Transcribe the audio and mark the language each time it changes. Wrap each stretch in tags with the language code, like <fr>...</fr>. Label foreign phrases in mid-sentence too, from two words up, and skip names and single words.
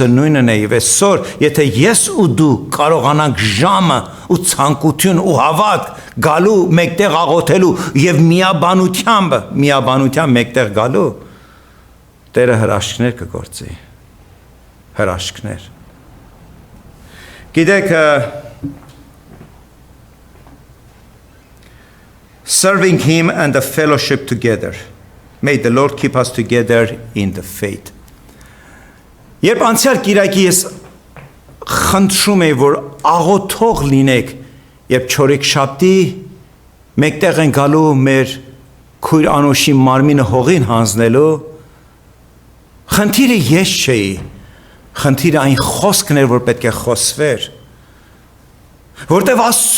<hy>նույնն է եւ այսօր, եթե ես ու դու կարողանանք ժամը ու ցանկություն ու հավատ գալու մեկտեղ աղոթելու եւ միաբանությամբ մեկտեղ գալու, Տերը հրաշքներ կգործի։ Հրաշքներ։ Գիտեք,</hy> <en>serving him and the fellowship together. May the Lord keep us together in the faith.</en> <hy>Երբ անցյալ կիրակի ես խնդրում եի, որ աղոթող լինեք, երբ չորեքշաբթի մեկտեղ են գալու մեր քույր անոշի մարմինը հողին հանձնելու, խնդիրը ես չէի, խնդիրը այն խոսքն էր, որ պետք է խոսվեր, որտև Աստծո</hy>